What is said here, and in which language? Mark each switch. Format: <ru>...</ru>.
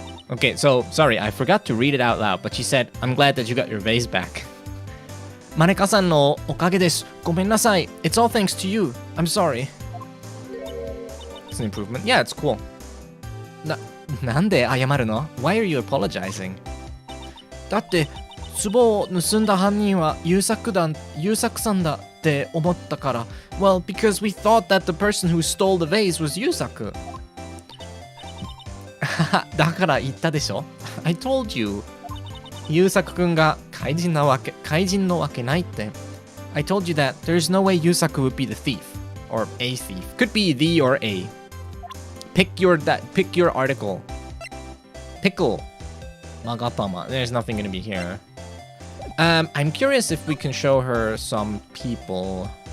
<en>Okay, so sorry, I forgot to read it out loud, but she said, I'm glad that you got your vase back.</en> <ja>Mareka-san no okage desu. Gomen nasai.</ja> <en>It's all thanks to you. I'm sorry. It's an improvement. Yeah, it's cool.</en> <ja>Nande ayamaru no?</ja> <en>Why are you apologizing?</en> <ja>だって壺を盗んだ犯人は優作さんだって思ったから。</ja> <en>Well, because we thought that the person who stole the vase was 優作。</en> <ja>だから言ったでしょ</ja> <en>I told you.</en> <ja>優作くんが怪人のわけないって。</ja> <en>I told you that there's no way 優作 would be the thief. Or a thief. Could be the or a. Pick your article. Pickle. Magatama. There's nothing gonna be here. I'm curious if we can show her some people.</en>